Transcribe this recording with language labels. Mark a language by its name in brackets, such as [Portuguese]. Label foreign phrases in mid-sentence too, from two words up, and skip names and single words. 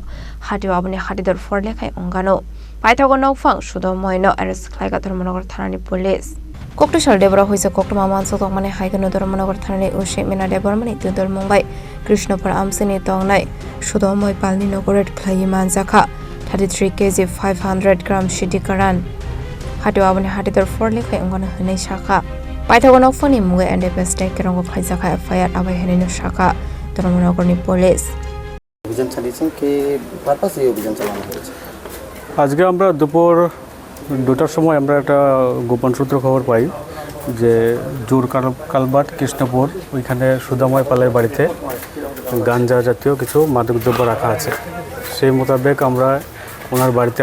[Kok Borok] Hatio Aboni Hatidhar Lakh Wngano Paithango Nokphang Sudhamoi no arrest khlaikha Dharmanagar Thanani police Koktu sal debora hoijak koktwmani Bisingtwi haigano Dharmanagar Thanani ushe mina debormani tundol Mumbai Kishnapur Amchaio tongnai Sudhamoi Palni Nogo Khlaiwi manjakha 33KG 500g Siddi Kwran Hatio Aboni Hatidhar Lakh Wngano Hanai Shaka Paithango Nokphangni muge and Peste Khorang Khlaijakha FIR abai Hanai Shaka Dharmanagarni police [Bangla] অভিযান চালিয়েছেন কি পারপাস এই অভিযান চালানো হয়েছে আজকে আমরা দুপুর 2টার সময় আমরা একটা গোপন সূত্র খবর পাই যে জোর কালবাট কৃষ্ণপুর ওইখানে সুধাময় পালের বাড়িতে গাঞ্জা জাতীয় কিছু মাদকদ্রব্য রাখা আছে সেই মোতাবেক আমরা ওনার বাড়িতে